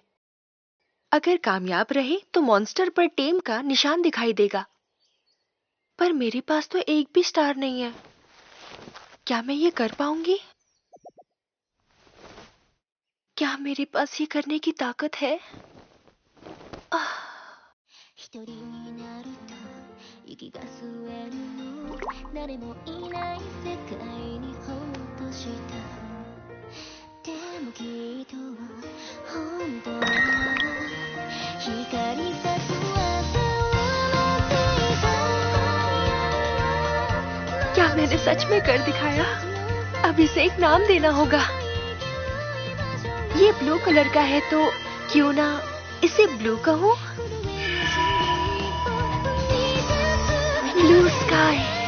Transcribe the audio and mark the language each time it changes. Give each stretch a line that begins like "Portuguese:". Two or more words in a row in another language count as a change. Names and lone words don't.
Hindi: अगर कामयाब रहे तो मॉन्स्टर पर टेम का निशान दिखाई देगा। पर मेरे पास तो एक भी स्टार नहीं है। क्या मैं ये कर पाऊंगी? क्या मेरे पास ये करने की ताकत है?
Japanese: 一人になると息が吸えるの誰もいない世界にほっとしたでもきっと本当は光さす朝を待っていた
Hindi: क्या मैंने सच में कर दिखाया? अब इसे एक नाम देना होगा। ये
English: blue color
Hindi: का है तो क्यों ना इसे ब्लू कहूँ? ब्लू स्काई।